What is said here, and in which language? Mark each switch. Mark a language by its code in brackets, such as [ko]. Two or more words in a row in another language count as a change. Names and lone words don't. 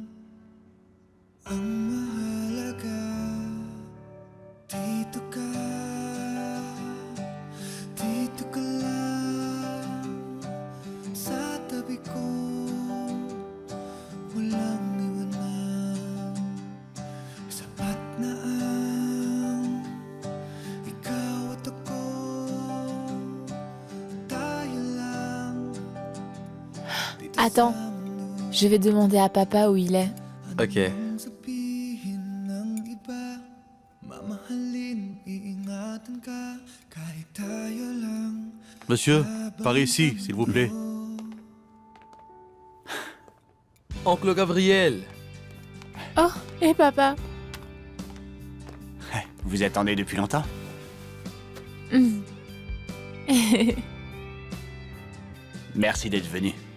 [tl] Ang mahalaga, dito ka lang sa tabi ko, walang iwanan. Sapat na ang ikaw at ako, tayo lang. [fr] Attends, je vais demander à papa où il est. Ok. [tl] Sabihin ng iba, mamahalin, iingatan ka, kahit tayo lang. [fr] Monsieur, par ici, s'il vous plaît. Oncle Gabriel. Oh, et papa? Vous attendez depuis longtemps? Hmm. Merci d'être venu.